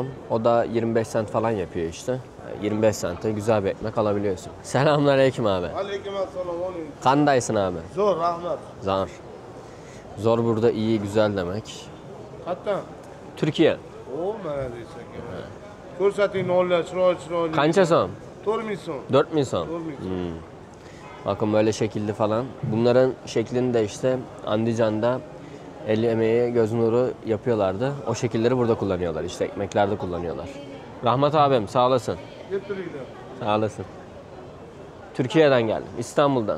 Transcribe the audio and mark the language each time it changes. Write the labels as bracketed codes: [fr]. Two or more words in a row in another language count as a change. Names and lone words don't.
[tr] O da 25 cent falan yapıyor işte. 25 sente güzel bir ekmek alabiliyorsun. Selamünaleyküm abi. Aleykümselam. [uz] Kandaysın abi. Zor rahmet. Zor. [tr] Zor burada iyi güzel demek. Hatta Türkiye. o neredeyse ki. [uz] Ko'rsating nollar chiroyli. Kança son? 4000 so'm. 4000 son. 4000 so'm. [tr] Bakın böyle şekilli falan. Bunların şeklini de işte Andijan'da el emeği göz nuru yapıyorlardı. O şekilleri burada kullanıyorlar. İşte ekmeklerde kullanıyorlar. Rahmat abim sağ olasın. Getiriklar. Sağ olasın. Türkiye'den geldim. İstanbul'dan.